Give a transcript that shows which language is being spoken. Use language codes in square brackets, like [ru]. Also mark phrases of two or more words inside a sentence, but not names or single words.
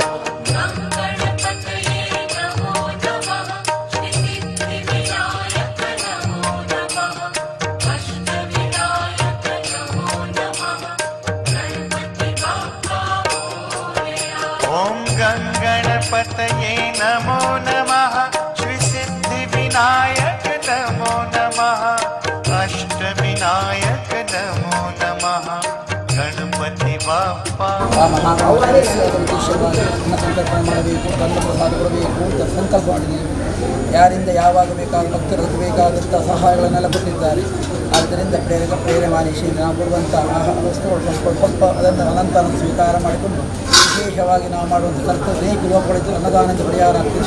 [sa] गणपतये नमो नमः श्री सिद्धिविनायक नमो नमः अष्टविनायक नमो नमः [mr] गणपति बाप्पा मोरया [sa] ओम गणपतये नमो नमः श्री सिद्धिविनायक नमो नमः अष्टमी सिद्धिविनायक नमो नमः [mr] गणपति बाप्पा [kn] ಆ ಮಹಾಕಾರ್ಯದ ಉದ್ದೇಶವಾಗಿ ಅನ್ನ ಸಂಕಲ್ಪನೆ ಮಾಡಬೇಕು, ಅನ್ನ ಪ್ರಸಾದ ಕೊಡಬೇಕು ಅಂತ ಸಂಕಲ್ಪ ಮಾಡಿದ್ದೀವಿ. ಯಾರಿಂದ ಯಾವಾಗ ಬೇಕಾದ ಭಕ್ತರಿಗೆ ಬೇಕಾದಂಥ ಸಹಾಯಗಳನ್ನೆಲ್ಲ ಕೊಟ್ಟಿದ್ದಾರೆ. ಆದ್ದರಿಂದ ಪ್ರೇರಣೆ ಮಾಡಿಸಿಯಿಂದ ನಾವು ಕೊಡುವಂಥ ಆಹಾರ ವಸ್ತುಗಳು ಸ್ವಲ್ಪ ಅದನ್ನು ಅನಂತರ ಸ್ವೀಕಾರ ಮಾಡಿಕೊಂಡು ವಿಶೇಷವಾಗಿ ನಾವು ಮಾಡುವಂಥ ಕರ್ತವ್ಯ ಅನೇಕ ಲೋಕಗಳಿದ್ದು ಅನ್ನದಾನದ ಪರಿಹಾರ ಆಗ್ತದೆ.